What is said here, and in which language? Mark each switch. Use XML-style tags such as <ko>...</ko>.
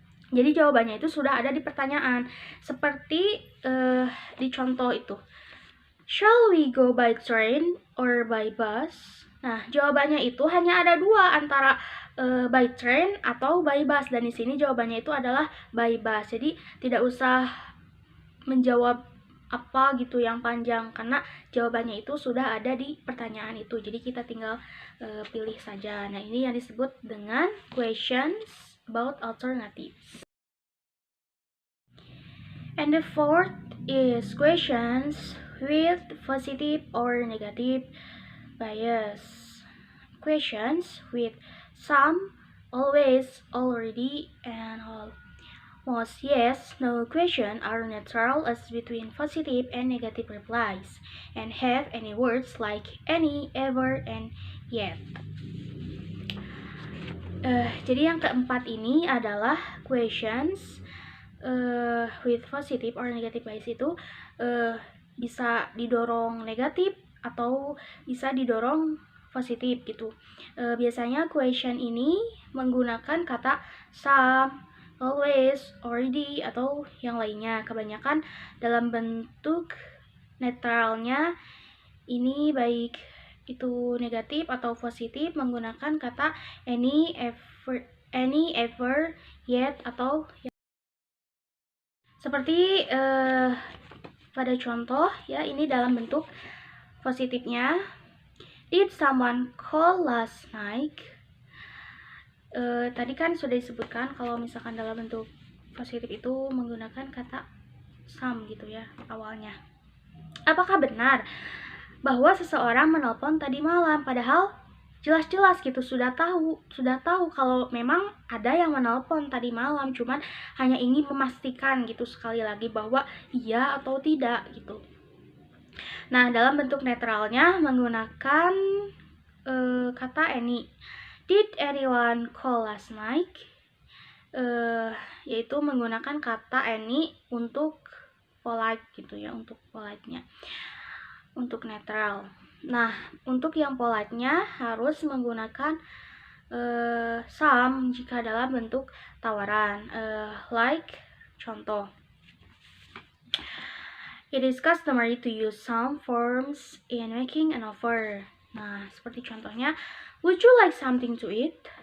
<id>Jadi jawabannya itu sudah ada di pertanyaan. Seperti di contoh itu,</id> <en>shall we go by train or by bus?</en> <id>Nah, jawabannya itu hanya ada dua, antara by train atau by bus. Dan di sini jawabannya itu adalah by bus. Jadi tidak usah menjawab apa gitu yang panjang, karena jawabannya itu sudah ada di pertanyaan itu. Jadi kita tinggal pilih saja. Nah, ini yang disebut dengan questions about alternatives.</id> <en>And the fourth is questions with positive or negative bias. Questions with some, always, already, and all. Most yes, no question are neutral as between positive and negative replies and have any words like any, ever, and yet.</en> <id>Jadi yang keempat ini adalah</id> <en>questions with positive or negative bias</en> <id>itu bisa didorong negatif atau bisa didorong positif gitu. Biasanya question ini menggunakan kata some, always, already, atau yang lainnya. Kebanyakan dalam bentuk netralnya ini, baik itu negatif atau positif, menggunakan kata any, any, ever, yet, atau seperti pada contoh ya, ini dalam bentuk positifnya.</id> <en>Did someone call last night?</en> <id>Tadi kan sudah disebutkan kalau misalkan dalam bentuk positif itu menggunakan kata some gitu ya awalnya. Apakah benar bahwa seseorang menelpon tadi malam? Padahal jelas-jelas gitu sudah tahu kalau memang ada yang menelpon tadi malam, cuman hanya ingin memastikan gitu sekali lagi bahwa iya atau tidak gitu. Nah, dalam bentuk netralnya menggunakan kata any.</id> <en>Did anyone call last night?</en> <id>Yaitu menggunakan kata any untuk polite gitu ya, untuk polite-nya, untuk netral. Nah, untuk yang polite-nya harus menggunakan some jika dalam bentuk tawaran.</id> <en>Like contoh, it is customary to use some forms in making an offer.</en> <id>Nah, seperti contohnya,</id> <en>would you like something to eat?</en>